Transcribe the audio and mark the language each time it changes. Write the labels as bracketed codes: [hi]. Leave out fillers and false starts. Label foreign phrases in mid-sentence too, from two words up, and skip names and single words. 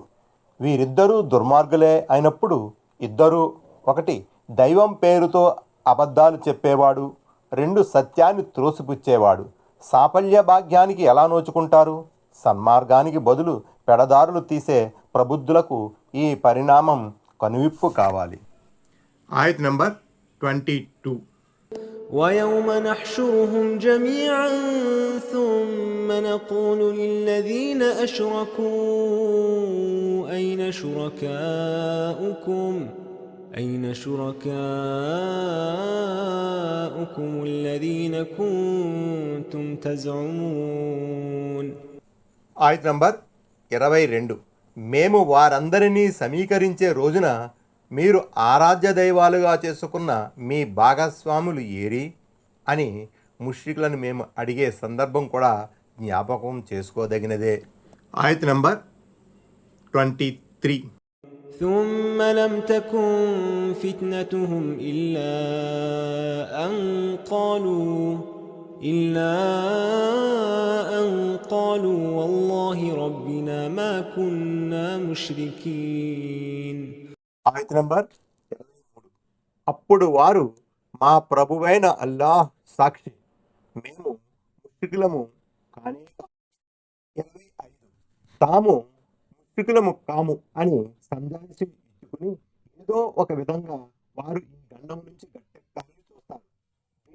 [te] వీరిద్దరూ దుర్మార్గులే అయినప్పుడు ఇద్దరూ, 1 దైవం పేరుతో అబద్ధాలు చెప్పేవాడు, 2 సత్యాన్ని త్రోసిపుచ్చేవాడు సాఫల్య భాగ్యానికి ఎలా నోచుకుంటారు? సన్మార్గానికి బదులు పెడదారులు తీసే ప్రబుద్ధులకు ఈ పరిణామం కనువిప్పు కావాలి. ఆయత్ నంబర్ 22. [ar] ويوم نحشرهم جميعا ثم نقول للذين أشركوا أين شركاؤكم الذين كنتم تزعمون. [te] ఆయత్ నంబర్ 22. మేము వారందరినీ సమీకరించే రోజున మీరు ఆరాధ్య దైవాలుగా చేసుకున్న మీ భాగస్వాములు ఏరి అని ముష్రికులను మేము అడిగే సందర్భం కూడా జ్ఞాపకం చేసుకోదగినదే. ఆయత్ నంబర్ 23. [ar] ثم لم تكن فتنتهم إلا أن قالوا والله ربنا ما كنا مشركين. [te] ఆయత్ నంబర్ 23. అప్పుడు వారు మా ప్రభువైన అల్లాహ్ సాక్షి మేము ముష్రికులము కానే కాము. 25. తాము ముష్రికులము కాము అని సందేశం ఇచ్చుకుని ఏదో ఒక విధంగా వారు ఈ గండం నుంచి గట్టెక్కాలని చూస్తారు.